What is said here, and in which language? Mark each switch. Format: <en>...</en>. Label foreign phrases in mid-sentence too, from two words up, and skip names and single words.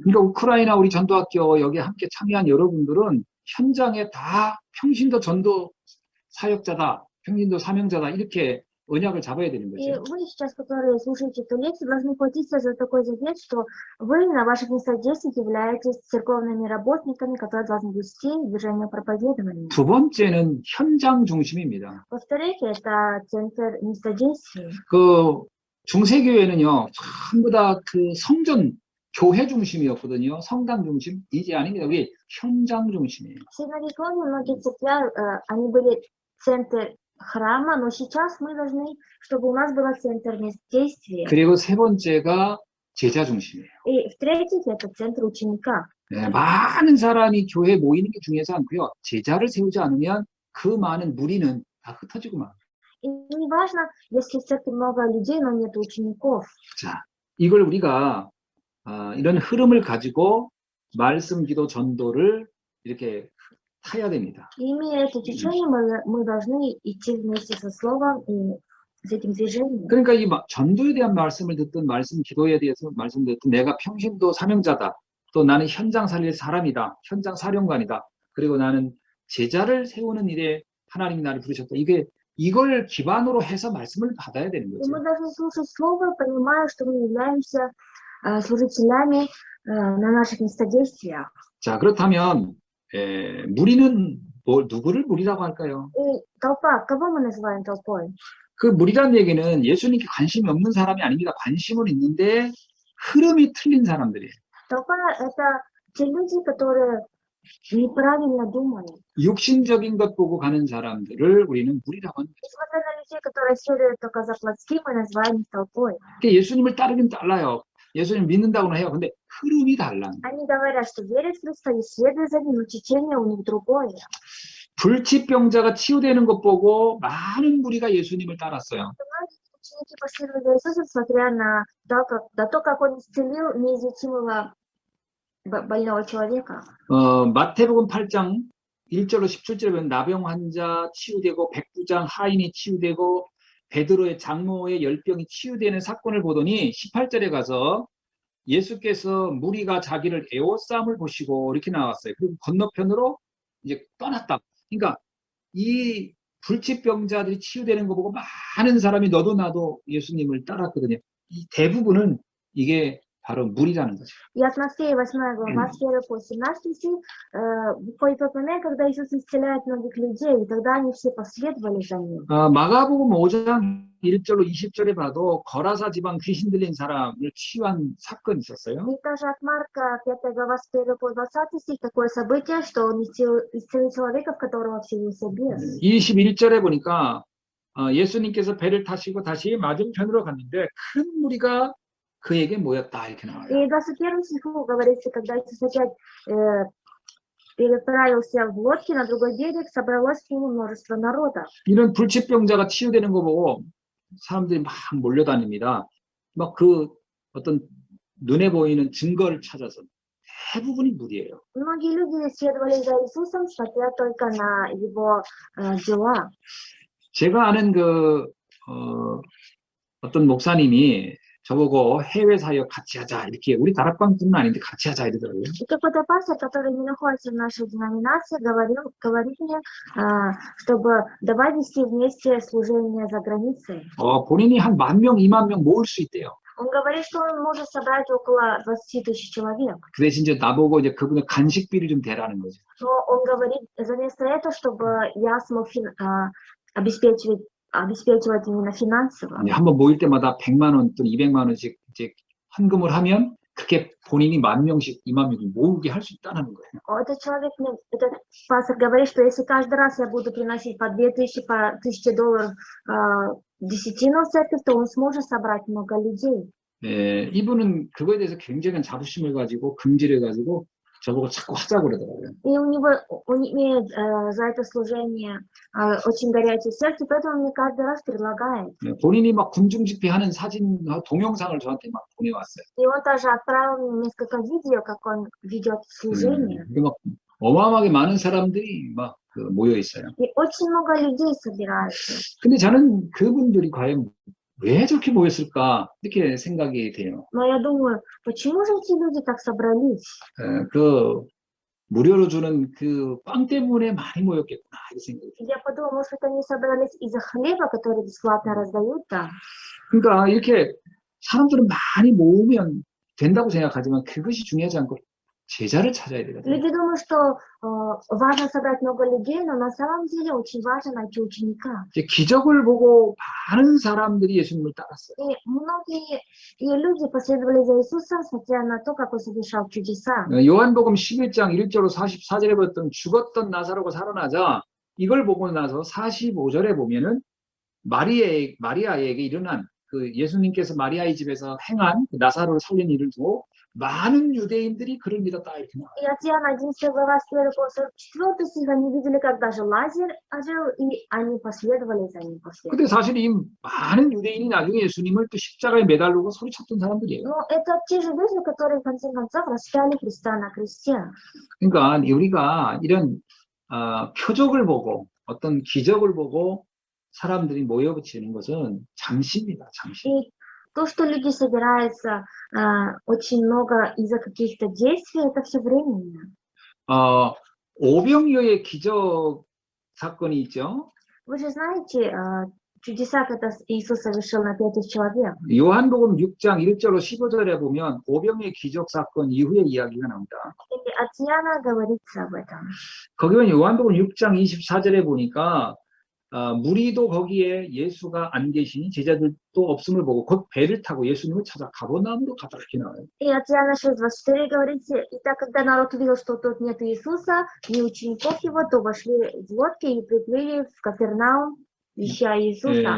<ko>그러니까 우크라이나 우리 전도학교 여기 함께 참여한 여러분들은 현장에 다 평신도 전도 사역자다, 평신도 사명자다 이렇게 언약을 잡아야 되는 И 거죠.</ko> <ru>вы сейчас, которые слушаете эту лекцию, должны хватиться за такой завет, что вы на ваших местах действий являетесь церковными работниками, которые должны вести движение проповедования.</ru> <ko>두 번째는 현장 중심입니다.</ko> <ru>Во-вторых, это центр места действия.</ru> <ko>그 중세교회는요 전부 다 그 성전 교회 중심이었거든요. 성당 중심 이제 아닙니다. 우리 현장 중심이에요.</ko> <ru>В Средневековье многие церкви, они были центр храма, но сейчас мы должны, чтобы у нас был центр мест действия.</ru> <ko>그리고 세 번째가 제자 중심이에요.</ko> <ru>И в-третьих, это центр ученика.</ru> <ko>네, 많은 사람이 교회에 모이는 게 중요하지 않고요. 제자를 세우지 않으면 그 많은 무리는 다 흩어지고 말.</ko> <ru>И не важно, если в церкви много людей, но нет учеников.</ru> <ko>자, 이걸 우리가 이런 흐름을 가지고 말씀, 기도, 전도를 이렇게 타야 됩니다.</ko> <ru>И имея это течение, мы должны идти вместе со словом и с этим движением.</ru> <ko>그러니까 이 전도에 대한 말씀을 듣든 말씀, 기도에 대해서 말씀 듣든 내가 평신도 사명자다. 또 나는 현장 살릴 사람이다. 현장 사령관이다. 그리고 나는 제자를 세우는 일에 하나님이 나를 부르셨다. 이걸 기반으로 해서 말씀을 받아야 되는 И 거죠.</ko> <ru>мы должны слушать слово, понимая, что мы являемся служителями на наших местах действия.</ru> <ko>자, 그렇다면 무리는 누구를 무리라고 할까요?</ko> <ru>И толпа, кого мы называем толпой?</ru> <ko>그 무리란 얘기는 예수님께 관심이 없는 사람이 아닙니다. 관심은 있는데 흐름이 틀린 사람들이에요.</ko> <ru>Толпа — это те люди, которые неправильно думают.</ru> <ko>육신적인 것 보고 가는 사람들을 우리는 무리라고 합니다.</ko> <ru>Несмотря на людей, которые следуют только за плотским, мы называем их толпой.</ru> <ko>예수님을 따르긴 달라요. 예수님 믿는다고는 해요. 근데 흐름이 달라.</ko> <ru>Они говорят, что верят в Христа и следуют за Ним, но течение у них другое.</ru> <ko>불치병자가 치유되는 것 보고 많은 무리가 예수님을 따랐어요.</ko> <ru>Многие ученики последовали за Иисусом, смотря на то, как Он исцелил неизлечимого больного человека.</ru> <ko>마태복음 8장 1절로 17절에 보면 나병 환자 치유되고 백부장 하인이 치유되고 베드로의 장모의 열병이 치유되는 사건을 보더니 18절에 가서 예수께서 무리가 자기를 애워싸움을 보시고 이렇게 나왔어요. 그리고 건너편으로 이제 떠났다. 그러니까 이 불치병자들이 치유되는 거 보고 많은 사람이 너도 나도 예수님을 따랐거든요. 이 대부분은 이게 바로 물이라는 거죠.</ko> <ru>И от Матфея 8 глава, с 1 по 17 стих, выходит тот момент, когда Иисус исцеляет многих людей, и тогда они все последовали за Ним.</ru> <ko>마가복음 5장 1절로 20절에 봐도 거라사 지방 귀신 들린 사람을 치유한 사건이 있었어요.</ko> <ru>И даже от Марка 5 глава, с 1 по 20 стих, такое событие, что он исцелил человека, в которого вселился бес.</ru> <ko>21절에 보니까 예수님께서 배를 타시고 다시 맞은편으로 갔는데 큰 무리가 그에게 모였다 이렇게 나와요.</ko> <ru>И 21 стиху говорится, когда Иисус опять переправился в лодке на другой берег, собралось к нему множество народа.</ru> <ko>이런 불치병자가 치유되는 거 보고 사람들이 막 몰려다닙니다. 막 그 어떤 눈에 보이는 증거를 찾아서 대부분이 무리예요.</ko> <ru>Многие люди следовали за Иисусом, смотря только на его дела.</ru> <ko>제가 아는 어떤 목사님이 저보고 해외 사역 같이 하자 이렇게 우리 다락방뿐은 아닌데 같이 하자 이러더라고요.</ko> <ru>И какой-то пастор, который не находится в нашей деноминации, говорит мне, чтобы давай вести вместе служение за границей.</ru> <ko>본인이 한 10,000명, 20,000명 모을 수 있대요.</ko> <ru>Он говорит, что он может собрать около 20 тысяч человек.</ru> <ko>그 대신 이제 나보고 이제 그분의 간식비를 좀 대라는 거죠.</ko> <ru>Но он говорит, вместо этого, чтобы я смог обеспечивать именно финансово.</ru> <ko>한번 모일 때마다 100만 원 또는 200만 원씩 이제 헌금을 하면 그렇게 본인이 10,000명씩 20,000명씩 모으게 할 수 있다는 거예요.</ko> <ru>Этот пастор говорит, что если каждый раз я буду приносить по 2000, по $1000 десятину в церковь, то он сможет собрать много людей.</ru> <ko>이분은 그거에 대해서 굉장한 자부심을 가지고 긍지를 가지고 저보고 자꾸 하자고 그러더라고요.</ko> <ru>И он имеет за это служение очень горячее сердце, поэтому он мне каждый раз предлагает.</ru> <ko>본인이 막 군중 집회하는 사진, 동영상을 저한테 막 보내왔어요.</ko> <ru>И он тоже отправил мне несколько видео, как он ведет служение.</ru> <ko>막 어마어마하게 많은 사람들이 막 모여 있어요.</ko> <ru>И очень много людей собираются.</ru> <ko>근데 저는 그분들이 과연 왜 저렇게 모였을까 이렇게 생각이 돼요.</ko> <ru>Но я думаю, почему же эти люди так собрались?</ru> <ko>그 무료로 주는 그 빵 때문에 많이 모였겠구나 이렇게 생각이 돼요.</ko> <ru>Я подумала, может, они собрались из-за хлеба, который бесплатно раздают там.</ru> <ko>그러니까 이렇게 사람들은 많이 모으면 된다고 생각하지만 그것이 중요하지 않고 제자를 찾아야 되거든요.</ko> <ru>Люди думают, что важно собрать много людей, но на самом деле очень важно найти ученика.</ru> <ko>이제 기적을 보고 많은 사람들이 예수님을 따랐어요.</ko> <ru>И многие люди последовали за Иисусом, смотря на то, как он совершал чудеса.</ru> <ko>요한복음 11장 1절로 44절에 봤던 죽었던 나사로가 살아나자 이걸 보고 나서 45절에 보면은 마리아에게 일어난 그 예수님께서 마리아의 집에서 행한 그 나사로를 살린 일을 두고 많은 유대인들이 그를 믿었다 이렇게 나와요.</ko> <ru>И от Иоанна 11 глава 1 по 44 стих они видели, как даже Лазарь ожил, и они последовали за ним.</ru> <ko>근데 사실 이 많은 유대인이 나중에 예수님을 또 십자가에 매달리고 소리쳤던 사람들이에요.</ko> <ru>Но это те же люди, которые в конце концов распяли Христа на кресте.</ru> <ko>그러니까 우리가 이런 표적을 보고 어떤 기적을 보고 사람들이 모여붙이는 것은 잠시입니다. 잠시.</ko> <ru>И то, что люди собираются очень много из-за каких-то действий, это все временно.</ru> <ko>오병이어의 기적 사건이 있죠.</ko> <ru>Вы же знаете чудеса, когда Иисус совершил на 5000 человек.</ru> <ko>요한복음 6장 1절로 15절에 보면 오병이어의 기적 사건 이후의 이야기가 나옵니다.</ko> <ru>И от Иоанна говорится об этом.</ru> <ko>거기 보면 요한복음 6장 24절에 보니까 무리도 거기에 예수가 안 계시니 제자들도 없음을 보고 곧 배를 타고 예수님을 찾아 가버나움으로 가다 이렇게 나와요.</ko> <ru>И от Иоанна 6:24 говорится, и так, когда народ увидел, что тут нет Иисуса, ни учеников его, то вошли в лодки и приплыли в Капернаум, ища Иисуса.</ru>